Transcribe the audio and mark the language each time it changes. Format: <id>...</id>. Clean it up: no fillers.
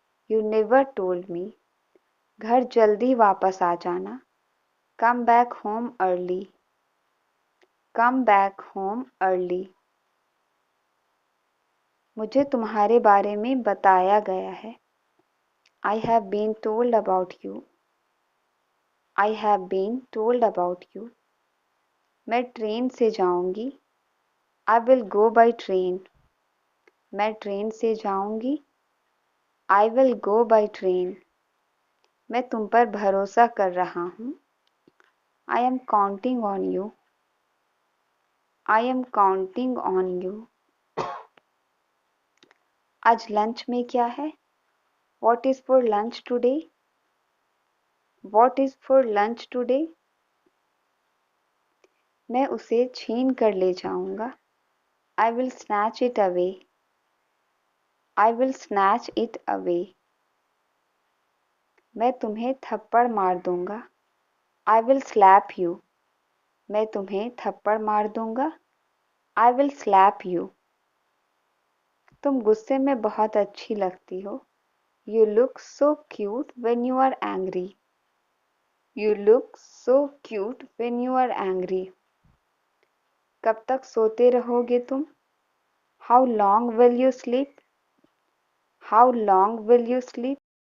<en>You never told me.</en> <hi>घर जल्दी वापस आ जाना.</hi> <en>Come back home early. Come back home early.</en> <hi>मुझे तुम्हारे बारे में बताया गया है.</hi> <en>I have been told about you. I have been told about you.</en> <hi>मैं ट्रेन से जाऊंगी.</hi> <en>I will go by train.</en> <hi>मैं ट्रेन से जाऊंगी.</hi> <en>I will go by train.</en> <hi>मैं तुम पर भरोसा कर रहा हूँ.</hi> <en>I am counting on you. I am counting on you.</en> <hi>आज लंच में क्या है?</hi> <en>What is for lunch today? What is for lunch today?</en> <hi>मैं उसे छीन कर ले जाऊंगा.</hi> <en>I will snatch it away. I will snatch it away.</en> <hi>मैं तुम्हें थप्पड़ मार दूंगा.</hi> <en>I will slap you.</en> <hi>मैं तुम्हें थप्पड़ मार दूंगा.</hi> <en>I will slap you.</en> <hi>तुम गुस्से में बहुत अच्छी लगती हो.</hi> <en>You look so cute when you are angry. You look so cute when you are angry.</en> <hi>कब तक सोते रहोगे तुम?</hi> <en>How long will you sleep? How long will you sleep?</en>